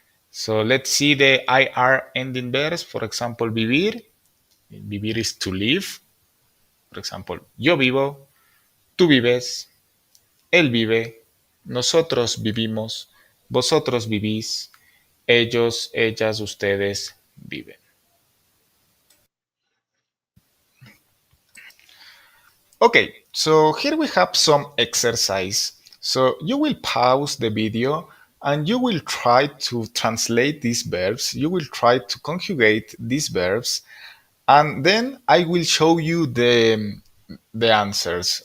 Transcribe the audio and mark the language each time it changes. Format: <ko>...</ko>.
<en>So let's see the IR ending verbs. For example, vivir. Vivir is to live. For example,</en> <es>yo vivo, tú vives, él vive, nosotros vivimos, vosotros vivís, ellos, ellas, ustedes viven.</es> <en>Okay, so here we have some exercise. So you will pause the video and you will try to translate these verbs. You will try to conjugate these verbs and then I will show you the answers.</en>